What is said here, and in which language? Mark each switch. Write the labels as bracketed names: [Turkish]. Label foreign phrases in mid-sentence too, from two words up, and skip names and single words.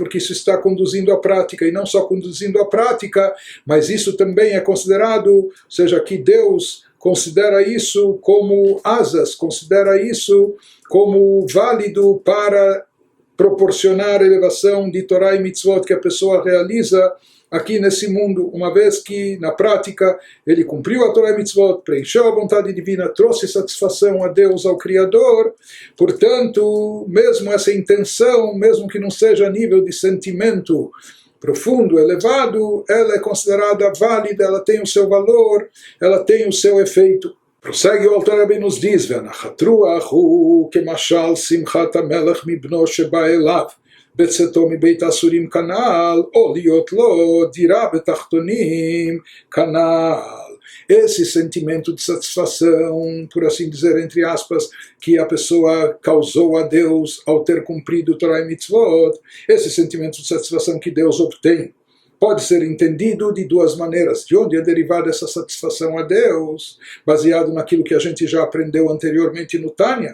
[Portuguese] Porque isso está conduzindo à prática, e não só conduzindo à prática, mas isso também é considerado, ou seja, que Deus considera isso como asas, considera isso como válido para proporcionar a elevação de Torá e Mitzvot que a pessoa realiza aqui nesse mundo, uma vez que na prática ele cumpriu a Torá e Mitzvot, preencheu a vontade divina, trouxe satisfação a Deus, ao Criador. Portanto, mesmo essa intenção, mesmo que não seja a nível de sentimento profundo, elevado, ela é considerada válida, ela tem o seu valor, ela tem o seu efeito. Prossegue o Alter Rebbe nos diz, [Hebrew] "והנחת רוח הוא כמשל שמחת המלך מבנו שבא אליו, בצאתו מבית האסורים כנ"ל, או להיות לו דירה בתחתונים כנ"ל." [Portuguese] Esse sentimento de satisfação, por assim dizer, entre aspas, que a pessoa causou a Deus ao ter cumprido Torá e Mitzvot, esse sentimento de satisfação que Deus obtém, pode ser entendido de duas maneiras. De onde é derivada essa satisfação a Deus? Baseado naquilo que a gente já aprendeu anteriormente no Tânia.